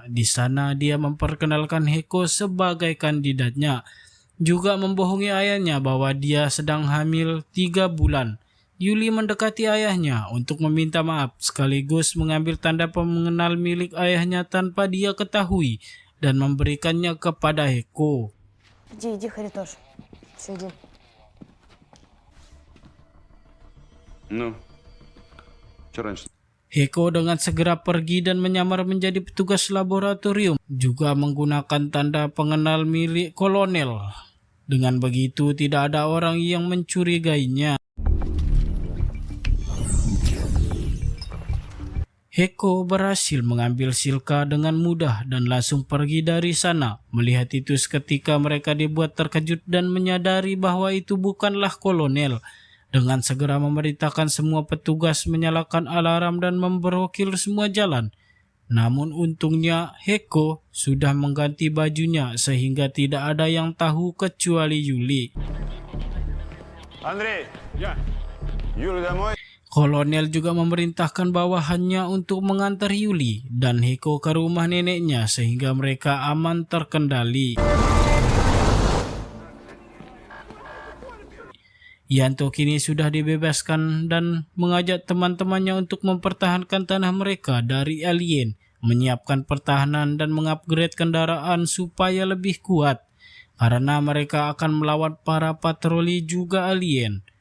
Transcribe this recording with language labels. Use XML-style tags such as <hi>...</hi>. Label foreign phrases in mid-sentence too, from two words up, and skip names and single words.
<id>Di sana dia memperkenalkan Heko sebagai kandidatnya. Juga membohongi ayahnya bahwa dia sedang hamil 3 bulan. Yuli mendekati ayahnya untuk meminta maaf sekaligus mengambil tanda pengenal milik ayahnya tanpa dia ketahui dan memberikannya kepada Heko.</id> <ru>Иди, Харитош. Все, иди. Ну, что раньше?</ru> <id>Heko dengan segera pergi dan menyamar menjadi petugas laboratorium, juga menggunakan tanda pengenal milik kolonel. Dengan begitu tidak ada orang yang mencurigainya. Heko berhasil mengambil Silka dengan mudah dan langsung pergi dari sana. Melihat itu seketika mereka dibuat terkejut dan menyadari bahwa itu bukanlah kolonel. Dengan segera memerintahkan semua petugas menyalakan alarm dan memblokir semua jalan. Namun untungnya Heko sudah mengganti bajunya sehingga tidak ada yang tahu kecuali Yuli.</id> <ru>Андрей, Юля домой?</ru> <id>Kolonel juga memerintahkan bawahannya untuk mengantar Yuli dan Heko ke rumah neneknya sehingga mereka aman terkendali. Yanto kini sudah dibebaskan dan mengajak teman-temannya untuk mempertahankan tanah mereka dari alien, menyiapkan pertahanan dan mengupgrade kendaraan supaya lebih kuat karena mereka akan melawan para patroli juga alien.</id>